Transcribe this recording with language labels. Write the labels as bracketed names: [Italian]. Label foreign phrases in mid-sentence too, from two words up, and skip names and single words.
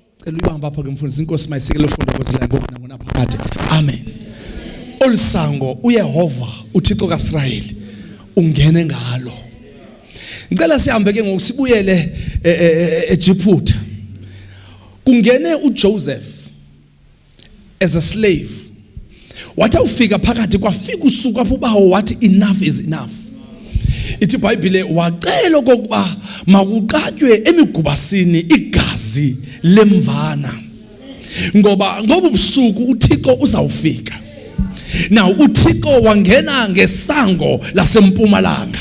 [Xhosa] Cela uyibamba apho ke mfundisi, inkosi mayisekele ufunda kwezila ngoku nangona phakathi. Amen. Olusango uYehova uThixo kaSirayeli ungene ngalo. Ngicela sihambe ke ngokusibuyele eJiphuta. Kungene uJoseph [English] as a slave. [Xhosa] Wathi ufika phakathi kwafika usuku apho bawo wathi [English] enough is enough. [Xhosa] Ithi iBhayibhile wacela kokuba makuqatywe emigubasini igazi lemvana. Ngoba ubusuku uThixo uzawufika. Now uThixo wangena ngesango lasempumalanga.